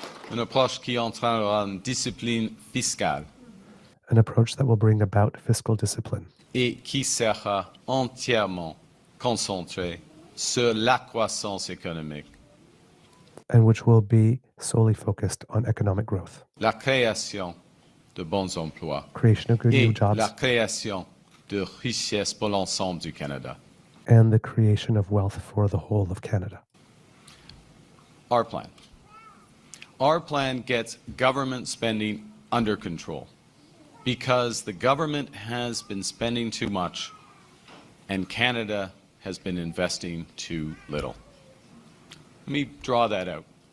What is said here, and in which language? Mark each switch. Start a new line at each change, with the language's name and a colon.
French: Une approche qui entraînera une discipline fiscale.
English: An approach that will bring about fiscal discipline.
French: Et qui sera entièrement concentrée sur la croissance économique.
English: And which will be solely focused on economic growth.
French: La création de bons emplois.
English: Creation of good new
French: Et
English: jobs.
French: la création de richesses pour l'ensemble du Canada.
English: And the creation of wealth for the whole of Canada. Our plan. Our plan gets government spending under control because the government has been spending too much and Canada has been investing too little. Let me draw that out.